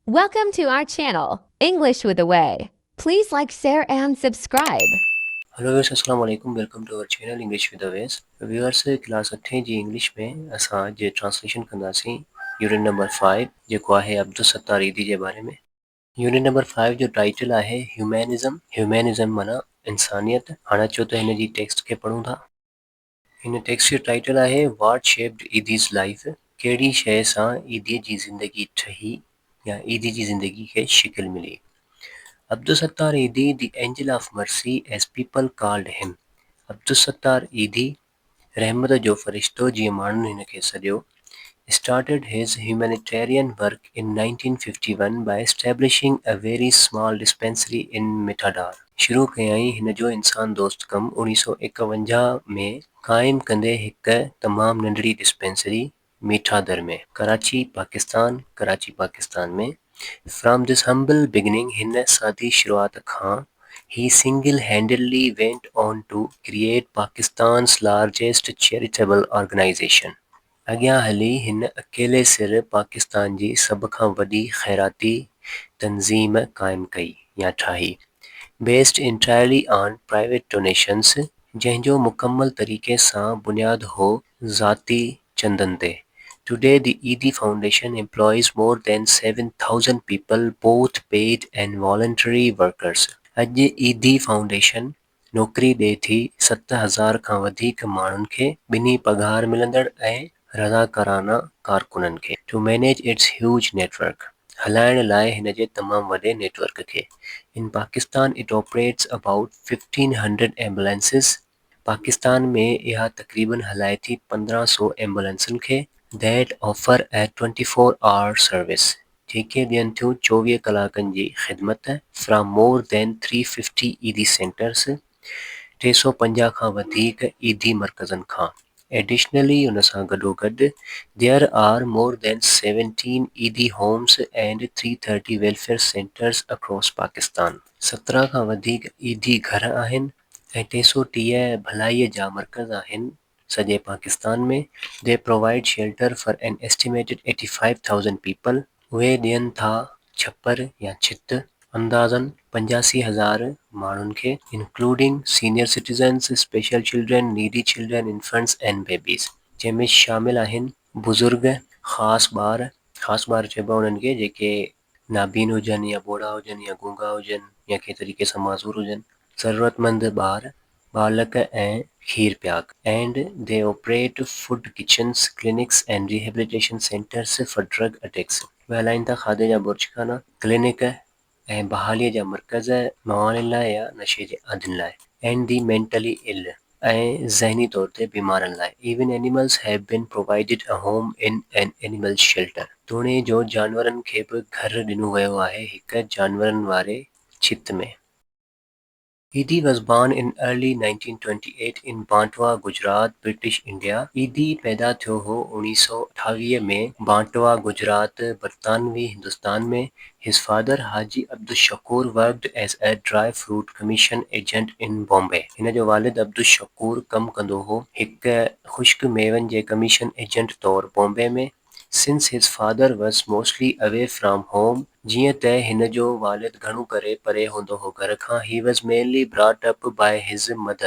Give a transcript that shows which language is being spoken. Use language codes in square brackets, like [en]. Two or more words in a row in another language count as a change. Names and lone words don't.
[en] Welcome to our channel, English with a Way. Please like, share, and subscribe. hello viewers [ar] السلام عليكم [en] welcome to our channel English with Awais viewers [sd] क्लास 8 जी इंग्लिश में असां जे ट्रांसलेशन कंदासीं [en] unit number [sd] 5 जेको आहे अब्दुल सत्तार ईदी जे बारे में। [en] unit number [sd] 5 जो टाइटल आहे ह्यूमैनिज़म माना इंसानियत। हाणे अचो त हिन जी टेक्स्ट खे पढ़ूं था। हिन टेक्स्ट जो टाइटल आहे [en] what shaped Edhi's life. [sd] कहिड़ी शइ सां ईदीअ जी ज़िंदगी ठही या ईदी जी ज़िंदगी खे शिकिल मिली। [en] Abdus Sattar Idi, the angel of mercy as people called him. Abdus Sattar Idi, [sd] रहमत जो फ़रिश्तो जीअं माण्हुनि हिन खे सॾियो, [en] started his humanitarian work in 1951 by establishing a very small dispensary in Mitadar. [sd] शुरू कयईं हिन जो इंसान दोस्त कमु 1951 में क़ाइमु कंदे हिक तमामु नंढड़ी डिस्पेंसरी मीठादर में, कराची पाकिस्तान में। [en] From this humble beginning [sd] हिन सादी शुरूआत खां [en] he single-handedly went on to create Pakistan's largest charitable organization. [sd] अॻियां हली हिन अकेले सिर पाकिस्तान जी सभ खां वॾी ख़ैराती तंज़ीम क़ाइमु कई या ठाही। [en] Based entirely on private donations, [sd] जंहिंजो मुकमल तरीक़े सां बुनियादु हो ज़ाती चंदनि ते। [en] Today, the ED Foundation employs more than 7,000 people, both paid and voluntary workers. [sd] अॼु ED Foundation नौकरी ॾिए थी 7,000 खां वधीक माण्हुनि खे, ॿिन्ही पघार मिलंदड़ ऐं रज़ाकाराना कारकुननि खे। [en] To manage its huge network, [sd] हलाइण लाइ हिन जे तमामु वॾे नेटवर्क खे। [en] In Pakistan, it operates about 1,500 ambulances. [sd] पाकिस्तान में इहा तक़रीबन हलाए थी 1500 एम्बुलेंसुनि खे [en] that offer a 24-hour service, [sd] जेके ॾियनि थियूं 24 कलाकनि जी ख़िदमत [en] from more than 350 ED centers, [sd] 350 खां वधीक ईदी मर्कज़नि खां। [en] Additionally, [sd] उन सां गॾोगॾु [en] there are more than 17 ED homes and 330 welfare centers across Pakistan. [sd] 17 खां वधीक ईदी घर आहिनि ऐं 330 भलाईअ जा मर्कज़ आहिनि सॼे पाकिस्तान में। [en] They provide shelter for an estimated 85,000 people. [sd] उहे ॾियनि था छपर या छित अंदाज़न 85,000 माण्हुनि खे, [en] including senior citizens, special children, needy children, infants and babies, [sd] जंहिंमें शामिल आहिनि बुज़ुर्ग, ख़ासि ॿार चइबा उन्हनि खे जेके नाबीन हुजनि या ॿोड़ा हुजनि या गूंगा हुजनि या कंहिं तरीक़े सां माज़ूर हुजनि, ज़रूरतमंद ॿार, बालक ऐं खीर पियाक। [en] And they operate food kitchens, clinics and rehabilitation centers for drug addicts. [sd] उहे हलाइनि था खाधे जा बुर्जखाना, क्लिनिक ऐं बहालीअ जा मर्कज़ मवाननि लाइ या नशे जे आदियुनि लाइ। [en] And the mentally ill, [sd] ऐं ज़हनी तौर ते बीमारनि लाइ। [en] Even animals have been provided a home in an animal shelter. [sd] तोणे जो जानवरनि खे बि घर ॾिनो वियो आहे हिक जानवरनि वारे छित में। [en] Edie was born in early 1928 in Bantwa, Gujarat, British India. [sd] Edie पैदा थियो हो 1928 में बांटवा गुजरात बरतानवी हिंदुस्तान में। [en] His father Haji Abdul Shakur worked as a dry fruit commission agent in Bombay. [sd] हिन जो वालिद अब्दुल शकूर कमु कंदो हो हिक ख़ुश्क मेवनि जे [en] commission agent [sd] तौरु बॉम्बे में। [en] Since his father was mostly away from home, [sd] जीअं त हिन जो वालिद घणो करे परे हूंदो हो घर खां, [en] he was mainly brought up by his mother.